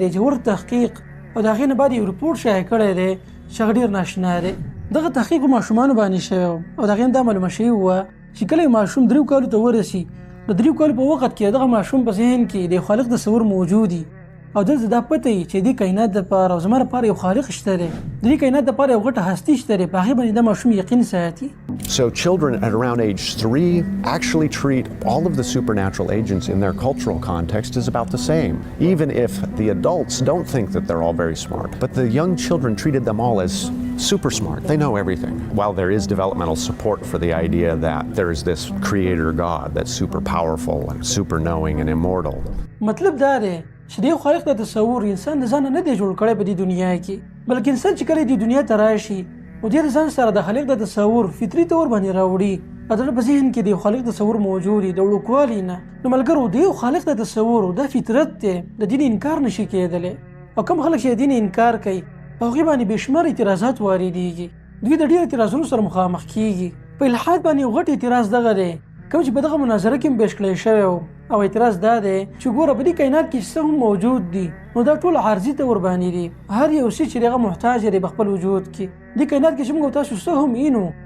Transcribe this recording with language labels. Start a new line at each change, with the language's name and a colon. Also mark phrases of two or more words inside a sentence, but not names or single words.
Pashto: دی ژور تحقیق او د هغې نه بعد یو رپورټ شایع کړی دی چې هغه ډېر ناشنا دی دغه تحقیق په ماشومانو باندې شوی او د هغې هم دا معلومه شوې وه چې کله یو ماشوم 3 کالو ته ورسي د 3 کالو په وخت کې دغه ماشوم په ذهن کې د خالق تصور موجود وي او دلته دا پته وي چې دې کائنات دپاره او زما لپاره یو خالق شته دی د دې کائنات دپاره یو غټه هستي شته دی په هغې باندې دا ماشوم یقین ساتي
English: So children at around age 3 actually treat all of the supernatural agents in their cultural context as about the same, even if the adults don't think that they're all very smart. But the young children treated them all as super smart. They know everything. While there is developmental support for the idea that there is this creator God that's super powerful and super knowing and immortal.
Pashto: مطلب دا دی چې د یو خالق د تصور انسان د ځانه نه دی جوړ کړی په دې دنیا کې بلکې انسان چې کله دې دنیا ته راشي او د ځان سره د خالق د تصور فطري طور باندې راوړي او د په ذهن کې د یو خالق تصور موجود دی د وړوکوالي نه نو ملګرو د یو خالق د تصور دا فطرت دی د دین انکار نشي کېدلی او کوم خلک چې د دین انکار کوي په هغې باندې بېشمار اعتراضات واردېږي دوی د ډېرو اعتراضونو سره مخامخ کېږي په الحاد باندې یو غټ اعتراض دغه دی کوم چې په دغه مناظره کې هم پیش کړی شوی او اعتراض دا دی چې ګوره په دې کائنات کې څه هم موجود دي نو دا ټول عارضي طور باندې دي هر یو شی چې هغه محتاج دی په خپل وجود کې دې کائنات کې چې موږ تاسو څه هم اینو